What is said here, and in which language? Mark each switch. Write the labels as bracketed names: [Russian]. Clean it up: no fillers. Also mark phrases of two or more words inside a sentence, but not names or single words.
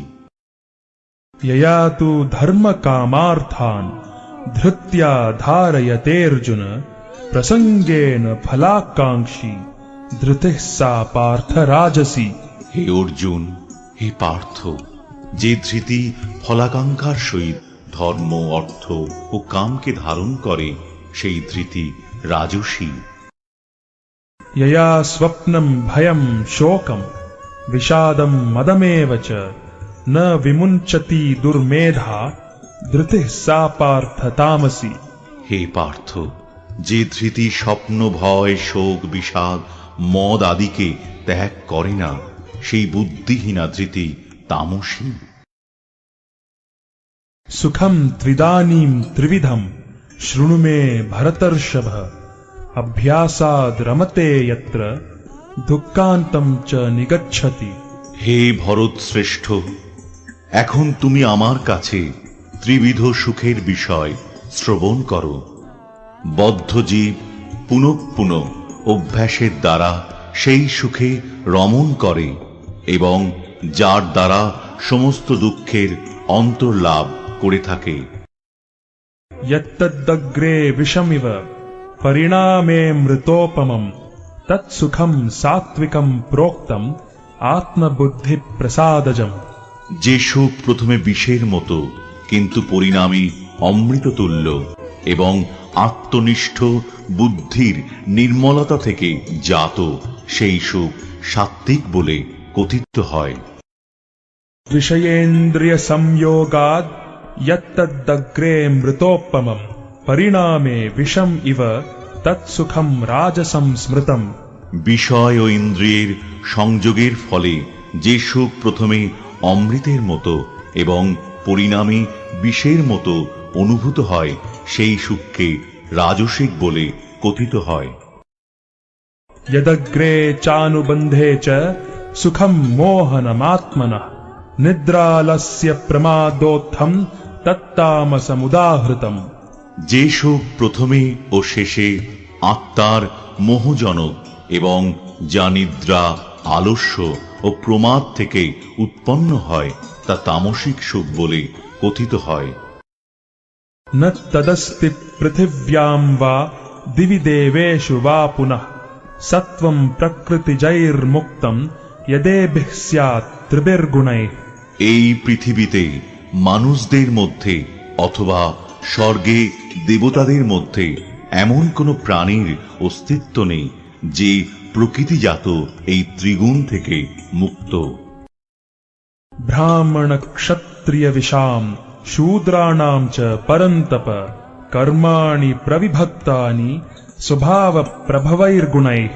[Sanskrit] यया तु धर्म कामार्थान धृत्या धारयते अर्जुन प्रसंगेन फलाकांक्षी धृतिः सा पार्थ राजसी। [Bangla] হে অর্জুন, হে পার্থ, যে ধৃতি ফলাকাঙ্ক্ষার সহিত ধর্ম, অর্থ ও কামকে ধারণ করে সেই ধৃতি রাজসী। [Sanskrit] यया स्वप्नम भयम शोकम विषादम मदमेव च न विमुञ्चति दुर्मेधा धृतिः सा पार्थ तामसी। [Bangla] হে পার্থ, যে ধৃতি স্বপ্ন, ভয়, শোক, বিষাদ, মদ আদিকে ত্যাগ করে না সেই বুদ্ধিহীনা ধৃতি তামসী। [Sanskrit] सुखम त्विदानीं त्रिविधम शृणु मे भरतर्षभ अभ्यासाद रमते यत्र दुःखान्तं च निगच्छति। [Bangla] হে ভরত শ্রেষ্ঠ, এখন তুমি আমার কাছে ত্রিবিধ সুখের বিষয় শ্রবণ করো। বদ্ধ জীব পুনঃ পুনঃ অভ্যাসের দ্বারা সেই সুখে রমণ করে এবং যার দ্বারা সমস্ত দুঃখের অন্তর্লাভ করে থাকে। [Sanskrit] यत्तदग्रे विषमिव परिणामे मृतोपमं तत्सुखं सात्विकं प्रोक्तम आत्मबुद्धि प्रसादजम। [Bangla] যে সুখ প্রথমে বিষের মতো কিন্তু পরিণামে অমৃততুল্য এবং আত্মনিষ্ঠ বুদ্ধির নির্মলতা থেকে জাত, সেই সুখ সাত্ত্বিক বলে কথিত হয়। [Sanskrit] विषयेन्द्रिय संयोगाद यत्तदग्रे मृतोपमं परिणामे विषम इव तत्सुखम राजसं स्मृतम। [Bangla] বিষয় ও ইন্দ্রিয়ের সংযোগের ফলে যে সুখ প্রথমে অমৃতের মতো এবং পরিণামে বিষের মতো অনুভূত হয়, সেই সুখকে রাজসিক বলে কথিত হয়। [Sanskrit] यदग्रे चानुबन्धे च सुखं मोहनमात्मनः निद्रालस्य प्रमादोत्थं तत्तामसमुदाहृतम्। [Bangla] যে সুখ প্রথমে ও শেষে আত্মার মোহজনক এবং যা নিদ্রা, আলস্য ও প্রমাদ থেকে উৎপন্ন হয়, তা তামসিক সুখ বলে কথিত হয়। [Sanskrit] न तदस्ति पृथिव्यां वा दिवि देवेषु वा पुनः सत्वं प्रकृतिजैर्मुक्तं यदेभिः स्यात् त्रिभिर्गुणैः। [Bangla] এই পৃথিবীতে মানুষদের মধ্যে অথবা স্বর্গে দেবতাদের মধ্যে এমন কোন প্রাণীর অস্তিত্ব নেই যে প্রকৃতিজাত এই ত্রিগুণ থেকে মুক্ত। [Sanskrit] ब्राह्मण क्षत्रिय विशाम शूद्राणां च परन्तप कर्माणि प्रविभक्तानि स्वभाव प्रभवैर्गुणैः।